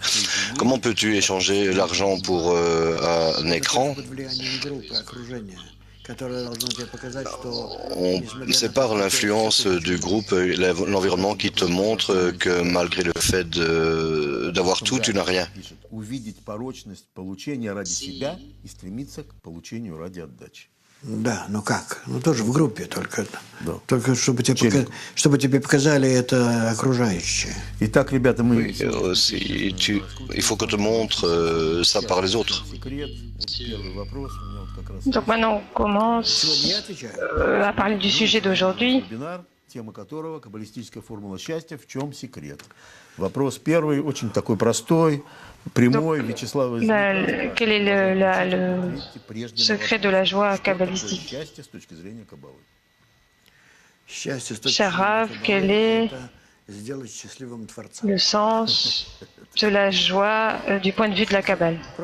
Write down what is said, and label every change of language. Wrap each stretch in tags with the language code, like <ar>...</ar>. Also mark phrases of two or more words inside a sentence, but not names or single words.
<fr>Comment peux-tu échanger l'argent pour un écran? On sépare l'influence du groupe, l'environnement qui te montre que malgré le fait d'avoir tout, tu n'as rien.</fr> <ru>Да, ну как? Ну тоже в группе только. Да. Только чтобы тебе показали это окружающие. Итак, ребята, мы...</ru> <fr>Il faut que te montre ça par les autres. Donc maintenant on commence à parler du sujet d'aujourd'hui.</fr> <ru>Тема которого каббалистическая формула счастья. В чем секрет? Вопрос первый, очень такой простой, прямой. Вячеслав.</ru> <fr>Quel est le secret de la joie kabbalistique? Cher Rav, quel est le sens de la joie du point de vue de la Kabbale?</fr>